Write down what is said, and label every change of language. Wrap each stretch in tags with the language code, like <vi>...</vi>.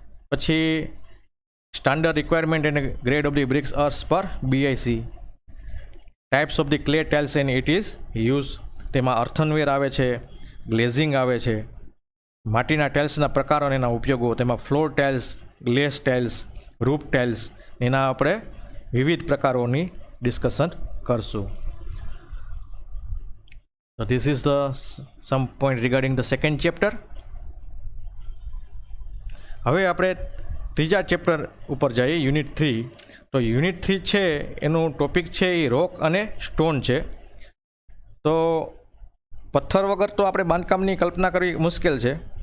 <gu>પછી</gu> <en>standard requirement and grade of the bricks અર્સ પર BIC, types of the clay tiles and it is use,</en> <gu>તેમાં અર્થનવેર આવે છે, glazing આવે છે, માટીના ટાઇલ્સના પ્રકારો અને એના ઉપયોગો, તેમાં floor tiles, ગ્લેસ tiles, roof tiles, એના આપણે વિવિધ પ્રકારોની ડિસ્કશન કરશું.</gu> <en>So this is the some point regarding the second chapter.</en> <gu>હવે આપણે ત્રીજા ચેપ્ટર ઉપર જઈએ, યુનિટ 3. તો યુનિટ 3 છે એનું ટોપિક છે એ રોક અને સ્ટોન છે. તો પથ્થર વગર તો આપણે બાંધકામની કલ્પના કરવી મુશ્કેલ છે.</gu>